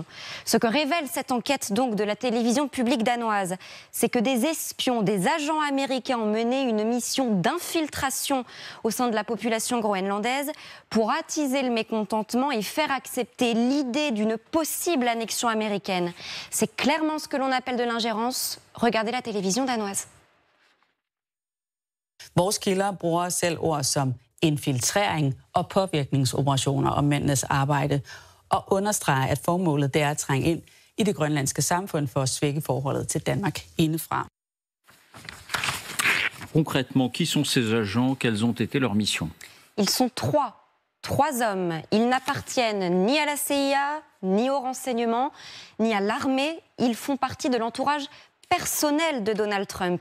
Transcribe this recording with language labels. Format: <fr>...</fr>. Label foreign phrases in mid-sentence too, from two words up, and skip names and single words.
<fr>Ce que révèle cette enquête donc de la télévision publique danoise, c'est que des espions, des agents américains ont mené une mission d'infiltration au sein de la population groenlandaise pour attiser le mécontentement et faire accepter l'idée d'une possible annexion américaine. C'est clairement ce que l'on appelle de l'ingérence. Regardez la télévision danoise.</fr> <da>Vores kilder bruger selv ord som infiltrering og påvirkningsoperationer om mændenes arbejde og understreger, at formålet det er at trænge ind i det grønlandske samfund for at svække forholdet til Danmark indefra.</da> <fr>Concrètement, qui sont ces agents? Quelles ont été leurs missions? Ils sont trois hommes. Ils n'appartiennent ni à la CIA, ni au renseignement, ni à l'armée. Ils font partie de l'entourage personnel de Donald Trump.</fr>